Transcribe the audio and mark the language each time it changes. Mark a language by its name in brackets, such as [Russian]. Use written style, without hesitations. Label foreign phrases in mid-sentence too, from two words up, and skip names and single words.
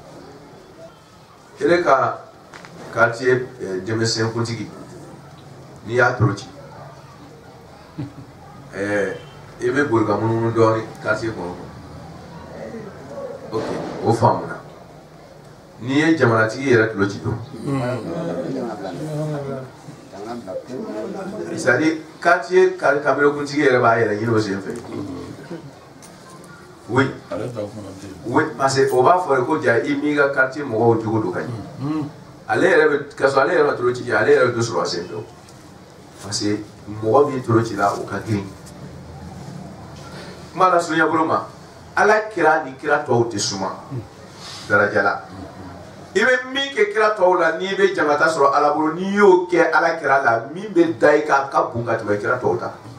[Bambara] kele ka quartier denmisɛnkuntigi n'i y'a toro ci i bɛ boli ka munumunu dɔɔnin quartier kɔnɔ ok o faamuna n'i ye jamanatigi yɛrɛ tulo ci don [French] c'est à dire [Bambara] quartier kamerekuntigi yɛrɛ b'a yɛrɛ ɲini o sen fɛ [French] oui oui parce que [Bambara] o b'a fɔ ko ja i m'i ka quartier mɔgɔw jogo don ka ɲɛ ale yɛrɛ bɛ ka sɔrɔ ale yɛrɛ ma toro ci ale yɛrɛ bɛ dɔ sɔrɔ a sen fɛ [French] parce que [Bambara] mɔgɔ min toro ci la o ka girin kuma la surunya bolo ma ala kira ni kira tɔw tɛ suma daraja la i bɛ min kɛ kira tɔw la n'i bɛ jamata sɔrɔ ala bolo n'i y'o kɛ ala kira la min bɛ da i kan ka bon ka tɛmɛ kira tɔw ta